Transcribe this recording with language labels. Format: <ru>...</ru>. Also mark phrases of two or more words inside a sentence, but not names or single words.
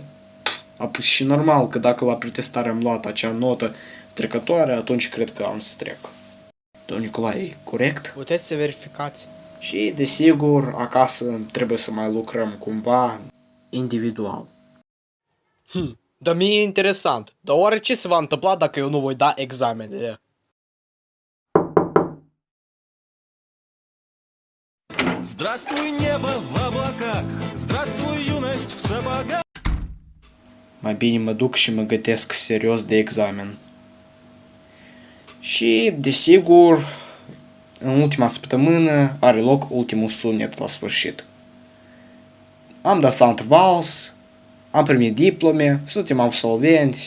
<ro>Păi și normal că dacă la pretestare am luat acea notă trecătoare, atunci cred că am să trec. Domnul Nicolae, e corect? Puteți să verificați. Și, desigur, acasă trebuie să mai lucrăm cumva individual. Dar mie e interesant. Dar oare ce se va întâmpla dacă eu nu voi da examenele?</ro> <ru>Здравствуй, небо в облаках, здравствуй, юность в сапогах.</ru> <ro>Mai bine mă duc și mă gătesc serios de examen. Și, desigur, în ultima săptămână are loc ultimul sunet la sfârșit. Am dansat vals, am primit diplome, suntem absolvenți.</ro>